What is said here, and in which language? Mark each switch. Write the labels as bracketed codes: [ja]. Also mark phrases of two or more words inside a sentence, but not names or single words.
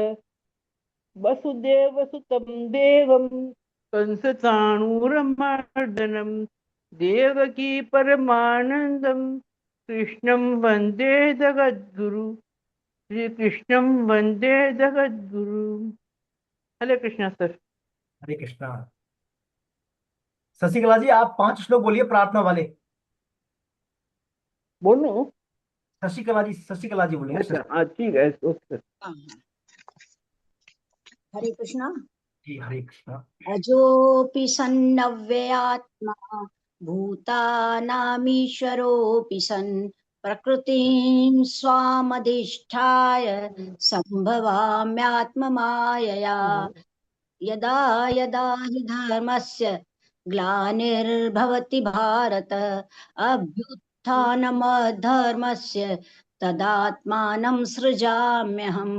[sa] वसुदेवसुतं देवं कंसचाणूरमर्दनं देवकी परमानन्दं कृष्णं वन्दे जगद्गुरु। श्री कृष्णं वन्दे जगद्गुरु। [hi] हरे कृष्णा सर। हरे कृष्णा। शशिकला जी आप 5 श्लोक बोलिए प्रार्थना वाले। बोलो। शशिकला जी बोलेंगे, अच्छा हाँ, ठीक है, ओके। हाँ, हरे कृष्णा। जी हरे कृष्णा। [sa] अजोऽपि सन्नव्ययात्मा भूतानामीश्वरोऽपि सन् प्रकृतिं स्वामधिष्ठाय सम्भवाम्यात्ममायया। यदा यदा हि धर्मस्य ग्लानिर्भवति भारत अभ्युत्थानमधर्मस्य तदात्मानं सृजाम्यहं।